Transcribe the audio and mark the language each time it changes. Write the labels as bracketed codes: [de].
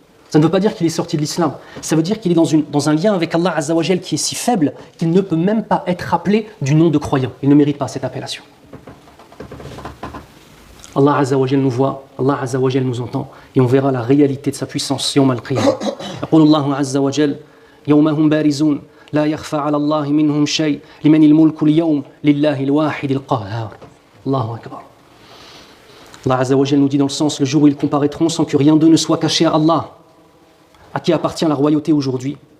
[fr] Ça ne veut pas dire qu'il est sorti de l'islam. Ça veut dire qu'il est dans un lien avec Allah Azza wa Jalla qui est si faible qu'il ne peut même pas être appelé du nom de croyant. Il ne mérite pas cette appellation. Allah Azza wa Jal nous voit, Allah Azza wa Jal nous entend, et on verra la réalité de sa puissance yawm al-qiyamah. [ar] يقول الله عز وجل يوم هم بارزون لا يخفى على الله منهم شيء لمن الملك اليوم لله الواحد القهار. Allahu Akbar. [fr] Allah Azza wa Jal nous dit dans le sens, le jour où ils comparaîtront sans que rien d'eux ne soit caché à Allah. À qui appartient la royauté aujourd'hui?